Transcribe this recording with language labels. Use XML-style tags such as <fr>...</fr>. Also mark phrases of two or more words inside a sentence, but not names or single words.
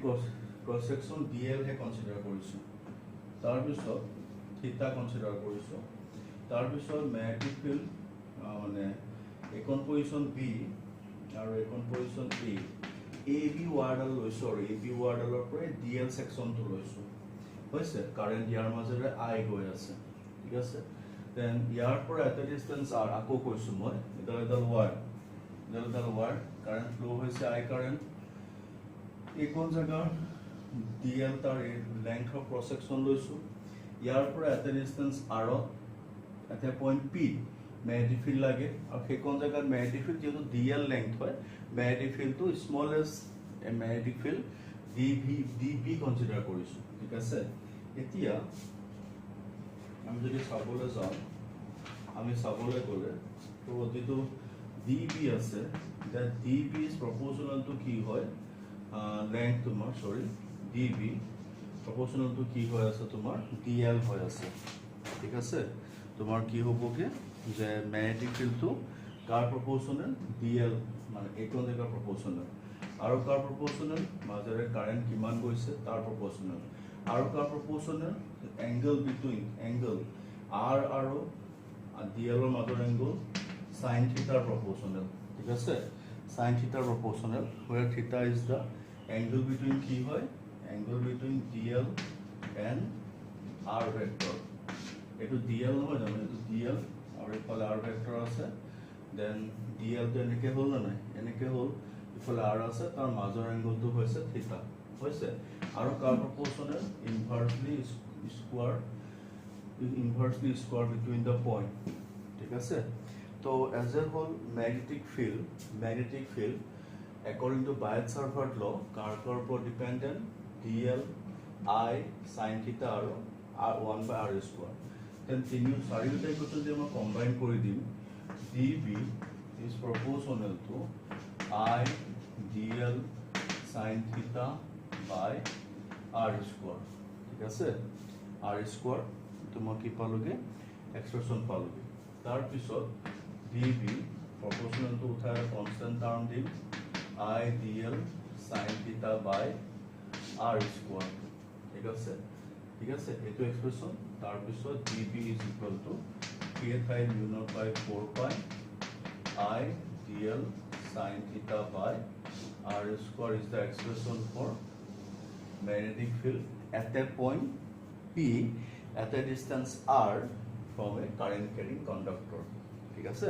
<en>cross section</en> <as>dl হে কনসিডাৰ কৰিছো তাৰ পিছত থিটা কনসিডাৰ কৰিছো তাৰ পিছত</as> <en>magnetic field</en> <as>মানে একন পজিশন b আৰু একন পজিশন a AB ওয়াৰডাল লৈছো আৰু AB ওয়াৰডালৰ পৰা DL সেকশনটো লৈছো হৈছে কারেন্ট ইয়াৰ মাজেৰে I গৈ আছে ঠিক আছে দেন ইয়াৰ পৰা এটা ডিস্টেন্স r আকৌ কৈছো মই এডাল ওয়াৰ কারেন্ট ফ্লো হৈছে I কারেন্ট একন জাগাৰ DL তাৰ</as> <en>length of cross section</en> <as>লৈছো ইয়াৰ পৰা এটা ডিস্টেন্স r এটা পইণ্ট p</as> <en>magnetic field</en> <as>লাগে আৰু সেইকন জাগাত</as> <en>magnetic field</en> <as>যেটো DL লেংথ হয়</as> <en>magnetic field to smallest magnetic field db</en> <as>কনসিডাৰ কৰিছো ঠিক আছে এতিয়া আমি যদি চাবলৈ যাওঁ আমি চাবলৈ গলে তো যেটো db আছে</as> <en>that db is proportional to</en> <as>কি হয় length তোমাৰ</as> <en>db proportional to</en> <as>কি হৈ আছে তোমাৰ dl হৈ আছে ঠিক আছে তোমাৰ কি হ'বগে যে ম্যাগনেটিক ফিল্ডটো কাৰ proportional dl মানে একন জাগাৰ proportional আৰু কাৰ proportional মাজেৰে কারেন্ট কিমান গৈছে তাৰ proportional আৰু কাৰ proportional</as> <en>angle between angle r</en> <as>আৰু dl ৰ মাজৰ angle</as> <en>sin theta proportional</en> <as>ঠিক আছে</as> <en>sin theta proportional where theta is the angle between</en> <as>কি হয়</as> <en>angle between dl and r vector</en> <as>এটো dl নহয় জানো এটো dl আৰু ইফালে r ভেক্টৰ আছে দেন dl তো এনেকে হল না নাই এনেকে হল ইফালে r আছে তাৰ মাজৰ এংগলটো হৈছে থিটা হৈছে আৰু কাৰ</as> <en>proportional inversely square between the point</en> <as>ঠিক আছে তো</as> <en>as a whole magnetic field according to Biot-Savart law</en> <as>কাৰ ওপৰত</as> <en>dependent dl I sin theta আৰু r1/r square then চাৰিটা ইকুৱেশ্যন</en> <as>যে মই কম্বাইন কৰি দিম</as> <en>db is proportional to I dl sin theta by r square</en> <as>ঠিক আছে</as> <en>r square</en> <as>তো মই কি পালোগে এক্সপ্ৰেছন পালোগে তাৰ পিছত</as> <en>db proportional to</en> <as>উঠাই</as> <en>constant term</en> <as>দিম I</as> <en>dl sin theta by r square</en> <as>ঠিক আছে এটো এক্সপ্ৰেছন তাৰ পিছত</as> <en>db is equal to k ঠাই mu naught by 4 pi I dl sin theta by r square is the expression for magnetic field at a point P at a distance r from a current carrying conductor.</en> <as>ঠিক আছে?</as>